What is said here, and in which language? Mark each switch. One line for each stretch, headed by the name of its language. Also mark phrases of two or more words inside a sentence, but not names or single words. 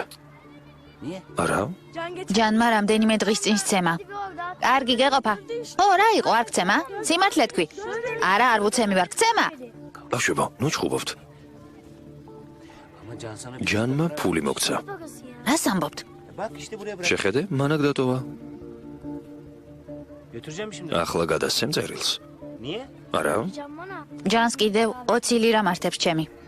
Georgian: არა? ჯანმა რამდენიმე დღის წინ სცემა. კარგი გეყოფა. ო, რა იყო, არ გცემა? სიმართლე თქვი. არა, არ ვუცემი ვარ, გცემა. ბავშვებო, ნუ ჩხუბობთ. ჯანმა ფული მოგცა. რას ამბობთ?
Turkish: Bak işte buraya bırak.
Georgian: შეხედე, მანაგ დატოვა.
Turkish: Götüreceğim şimdi.
Georgian: ახლა გადასცემ წერილს.
Turkish: Niye?
Georgian: არა? ჯანს კიდევ 20 ლირა მართებს ჩემი.